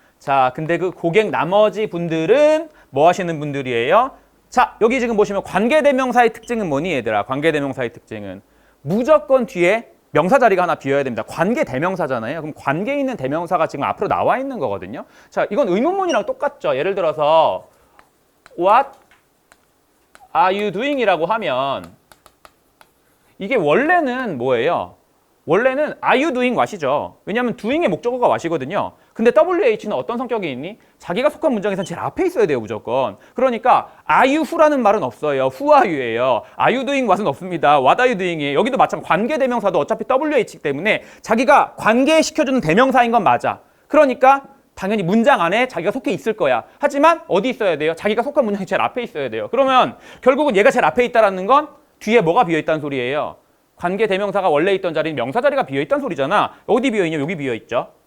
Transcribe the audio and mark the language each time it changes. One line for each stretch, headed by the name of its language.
Korean: 자, 근데 그 고객 나머지 분들은 뭐 하시는 분들이에요? 자, 여기 지금 보시면 관계대명사의 특징은 뭐니, 얘들아? 관계대명사의 특징은 무조건 뒤에 명사 자리가 하나 비어야 됩니다. 관계대명사잖아요. 그럼 관계 있는 대명사가 지금 앞으로 나와 있는 거거든요. 자, 이건 의문문이랑 똑같죠.
English: 예를 들어서 What are you doing?
Korean: 이라고 하면 이게 원래는 뭐예요? 원래는
English: are you doing what
Korean: 이죠. 왜냐하면 doing의 목적어가 what이거든요. 근데 WH는 어떤 성격이 있니? 자기가 속한 문장에서 제일 앞에 있어야 돼요, 무조건. 그러니까
English: are you who
Korean: 라는 말은 없어요.
English: who are you
Korean: 예요.
English: are you doing what
Korean: 은 없습니다.
English: what are you doing
Korean: 이에요. 여기도 마찬가지 관계대명사도 어차피 WH이기 때문에 자기가 관계시켜주는 대명사인 건 맞아. 그러니까 당연히 문장 안에 자기가 속해 있을 거야. 하지만 어디 있어야 돼요? 자기가 속한 문장이 제일 앞에 있어야 돼요. 그러면 결국은 얘가 제일 앞에 있다는 건 뒤에 뭐가 비어있다는 소리예요? 관계 대명사가 원래 있던 자리는 명사 자리가 비어있다는 소리잖아. 어디 비어있냐? 여기 비어있죠.